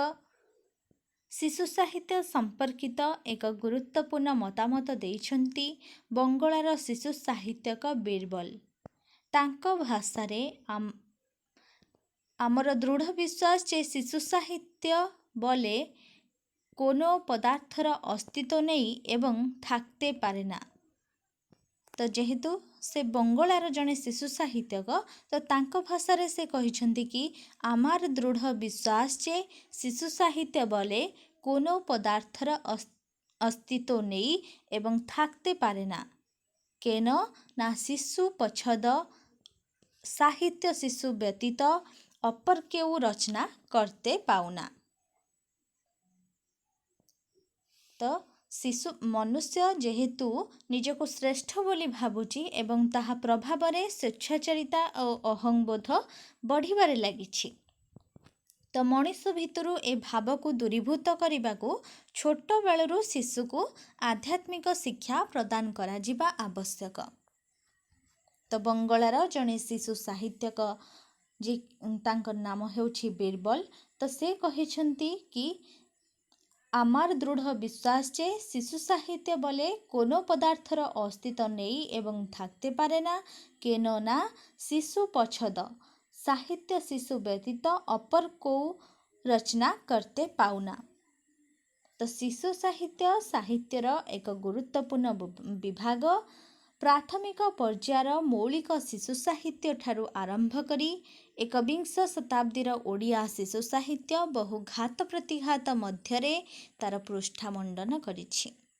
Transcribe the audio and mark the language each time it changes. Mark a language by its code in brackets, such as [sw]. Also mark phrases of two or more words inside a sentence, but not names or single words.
[or] ଶିଶୁ ସାହିତ୍ୟ ସମ୍ପର୍କିତ ଏକ ଗୁରୁତ୍ୱପୂର୍ଣ୍ଣ ମତାମତ ଦେଇଛନ୍ତି ବଙ୍ଗଳାର ଶିଶୁ ସାହିତ୍ୟକ ବୀରବଲ। ତାଙ୍କ ଭାଷାରେ ଆମର ଦୃଢ଼ ବିଶ୍ୱାସ ଯେ ଶିଶୁ ସାହିତ୍ୟ [bn] বলে কোনো পদার্থর অস্তিত্ব নেই এবং থাকতে পারে না। [or] ତ ଯେହେତୁ ସେ ବଙ୍ଗଳାର ଜଣେ ଶିଶୁ ସାହିତ୍ୟକ, ତ ତାଙ୍କ ଭାଷାରେ ସେ କହିଛନ୍ତି କି [bn] আমার দৃঢ় বিশ্বাস যে শিশু সাহিত্য বলে কোনো পদার্থর অস্তিত্ব নেই এবং থাকতে পারে না, কেন না শিশু পছদ সাহিত্য শিশু ব্যতীত অপর কেউ রচনা করতে পাওনা। [or] ତ ଶିଶୁ ମନୁଷ୍ୟ ଯେହେତୁ ନିଜକୁ ଶ୍ରେଷ୍ଠ ବୋଲି ଭାବୁଛି ଏବଂ ତାହା ପ୍ରଭାବରେ ସ୍ୱେଚ୍ଛାଚାରିତା ଓ ଅହଂବୋଧ ବଢ଼ିବାରେ ଲାଗିଛି, ତ ମଣିଷ ଭିତରୁ ଏ ଭାବକୁ ଦୂରୀଭୂତ କରିବାକୁ ଛୋଟବେଳରୁ ଶିଶୁକୁ ଆଧ୍ୟାତ୍ମିକ ଶିକ୍ଷା ପ୍ରଦାନ କରାଯିବା ଆବଶ୍ୟକ। ତ ବଙ୍ଗଳାର ଜଣେ ଶିଶୁ ସାହିତ୍ୟକ ତାଙ୍କ ନାମ ହେଉଛି ବୀରବଲ। ତ ସେ କହିଛନ୍ତି କି [bn] আমার দৃঢ় বিশ্বাস যে শিশু সাহিত্য বলে কোনো পদার্থর অস্তিত্ব নেই এবং থাকতে পারে না, কেন না শিশু পছদ সাহিত্য শিশু ব্যতীত অপর কেউ রচনা করতে পাওনা। [or] ତ ଶିଶୁ ସାହିତ୍ୟ ସାହିତ୍ୟର ଏକ ଗୁରୁତ୍ୱପୂର୍ଣ୍ଣ ବିଭାଗ। ପ୍ରାଥମିକ ପର୍ଯ୍ୟାୟର ମୌଳିକ ଶିଶୁ ସାହିତ୍ୟ ଠାରୁ ଆରମ୍ଭ କରି ଏକବିଂଶ ଶତାବ୍ଦୀର ଓଡ଼ିଆ ଶିଶୁ ସାହିତ୍ୟ ବହୁ ଘାତ ପ୍ରତିଘାତ ମଧ୍ୟରେ ତାର ପୃଷ୍ଠା ମଣ୍ଡନ କରିଛି।